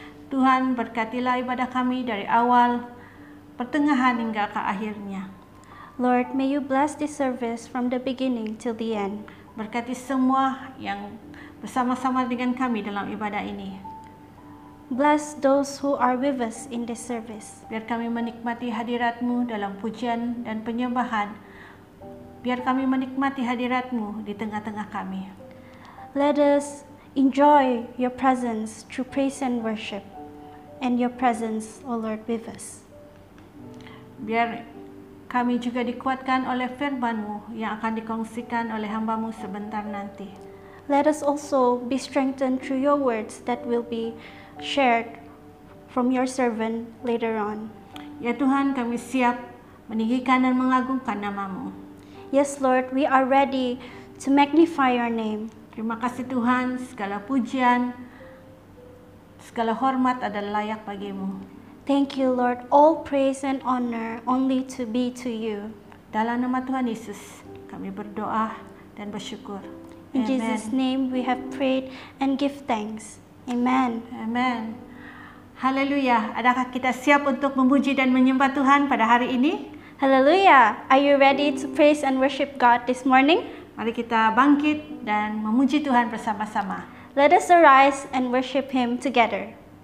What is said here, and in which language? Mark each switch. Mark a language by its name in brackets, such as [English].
[Malay] Tuhan, berkatilah ibadah kami dari awal, pertengahan hingga ke akhirnya. [English] Lord, may you bless this service from the beginning till the end. [Malay] Berkati semua yang bersama-sama dengan kami dalam ibadah ini. [English] Bless those who are with us in this service. [Malay] Biar kami menikmati hadirat-Mu dalam pujian dan penyembahan. Biar kami menikmati hadirat-Mu di tengah-tengah kami. [English] Let us enjoy your presence through praise and worship, and your presence, O Lord, with us. [Malay] Biar kami juga dikuatkan oleh firman-Mu yang akan dikongsikan oleh hamba-Mu sebentar nanti. [English] Let us also be strengthened through your words that will be shared from your servant later on. [Malay] Ya Tuhan, kami siap meninggikan dan mengagungkan nama-Mu. [English] Yes, Lord, we are ready to magnify your name. [Malay] Terima kasih Tuhan, segala pujian, segala hormat adalah layak bagi-Mu. [English] Thank you, Lord. All praise and honor only to be to you. [Malay] Dalam nama Tuhan Yesus, kami berdoa dan bersyukur. [English] In Jesus' name we have prayed and give thanks. [Malay] Amen. [English] Amen. Haleluya. [Malay] Adakah kita siap untuk memuji dan menyembah Tuhan pada hari ini? [English] Hallelujah. Are you ready to praise and worship God this morning? [Malay] Mari kita bangkit dan memuji Tuhan bersama-sama. [English] Let us arise and worship Him together.